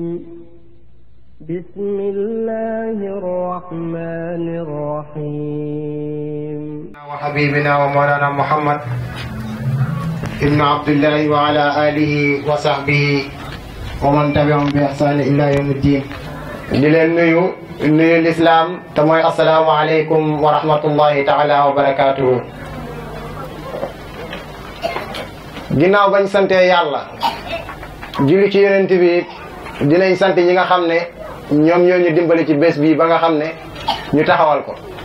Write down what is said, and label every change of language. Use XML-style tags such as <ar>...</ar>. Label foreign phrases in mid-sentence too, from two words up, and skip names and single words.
<ar>بسم الله الرحمن الرحيم. وحبيبنا ومولانا محمد ابن عبد الله وعلى آله وصحبه ومن تبعهم بإحسان إلى يوم الدين.</ar> <wo>di leen nuyu lislaam te mooy</wo> <ar>السلام عليكم ورحمة الله تعالى وبركاته.</ar> <wo>ginnaaw bañ santee yàlla julli ci yonent bi dinañ sant ñi nga xam ne ñoom ñoo ñu dimbali ci bés bi ba nga xam ne ñu taxawal ko.</wo>